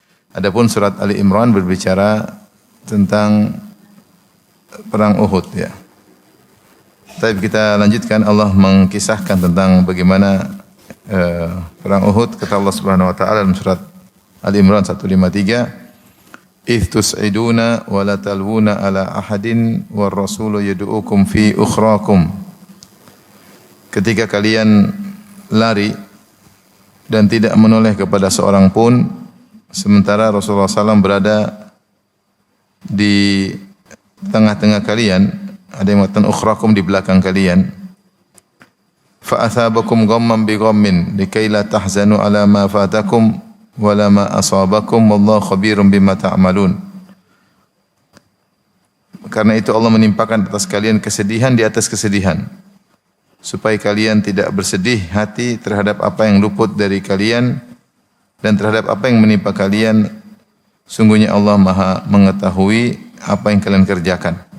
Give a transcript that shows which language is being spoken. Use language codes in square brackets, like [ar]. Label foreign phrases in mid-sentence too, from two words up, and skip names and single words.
[id] Adapun surat Ali Imran berbicara tentang perang Uhud ya. Tapi kita lanjutkan, Allah mengkisahkan tentang bagaimana perang Uhud. [ar] Kata الله سبحانه وتعالى [id] dalam surat Ali Imran 153, [ar] "إذ تصعدون ولا تلوون على أحد والرسول يدعوكم في أخراكم." [id] Ketika kalian lari dan tidak menoleh kepada seorang pun, sementara Rasulullah SAW berada di tengah-tengah kalian, ada yang mengatakan ukhrakum, di belakang kalian. [ar] فأثابكم غما بغم لكيلا تحزنوا على ما فاتكم ولا ما أصابكم والله خبير بما تعملون. [id] Karena itu Allah menimpakan atas kalian kesedihan di atas kesedihan, supaya kalian tidak bersedih hati terhadap apa yang luput dari kalian dan terhadap apa yang menimpa kalian. Sungguhnya Allah Maha mengetahui apa yang kalian kerjakan.